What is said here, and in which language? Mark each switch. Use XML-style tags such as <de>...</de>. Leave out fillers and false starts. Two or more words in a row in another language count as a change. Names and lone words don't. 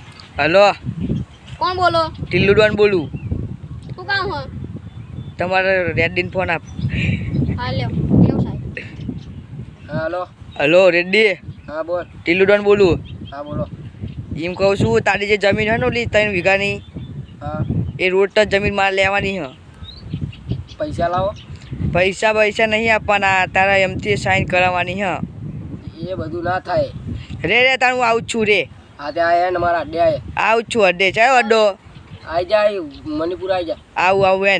<hi>हेलो कौन बोलो? टिल्लू डॉन बोलू। तू कहाँ हो?</hi> <gu>તમારે રેડ્ડી ફોન આપ.</gu> <hi>हाँ ले साहब. हेलो हेलो રેડ્ડી. हाँ बोल.</hi> <gu>ટિલ્લુ ડોન બોલું.</gu> <hi>हाँ बोलो.</hi> <gu>એમ કહું છું તારી જે જમીન હોય ને ઓલી 3 વીઘાની</gu> <hi>हाँ</hi> <gu>એ રોડ ટચ જમીન મારે લેવાની હ.</gu> <hi>पैसा लाओ.</hi> <gu>પૈસા નહીં આપવાના, તારા એમથી સાઈન કરાવવાની હ. ये બધું ના થાય. રે તાર હું આવું જ છું રે. આ ત્યાં આયા ને મારા અડ્ડે આયા. આવું જ છું અડ્ડે. ચાલો અડ્ડો. આઈ જાય મણિપુર આઈ જા. આવું એન.</gu>